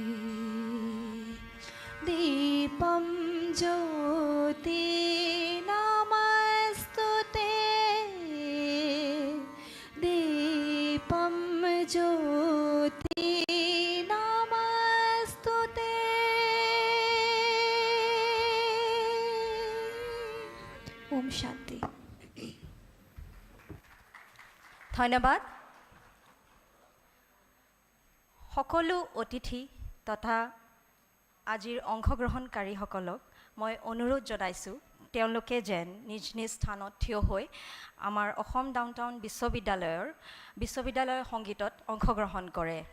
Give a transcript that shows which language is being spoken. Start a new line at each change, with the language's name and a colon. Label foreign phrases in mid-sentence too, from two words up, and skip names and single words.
Sanskrit: दीपं ज्योति नमस्तुते, दीपं ज्योति नमस्तुते। ओम शांति।
Assamese: ধন্যবাদ। সকলো অতিথি তথা আজিৰ অংশগ্ৰহণকাৰীসকলক মই অনুৰোধ জনাইছোঁ তেওঁলোকে যেন নিজ নিজ স্থানত থিয় হৈ আমাৰ অসম ডাউনটাউন বিশ্ববিদ্যালয়ৰ সংগীতত অংশগ্ৰহণ কৰে।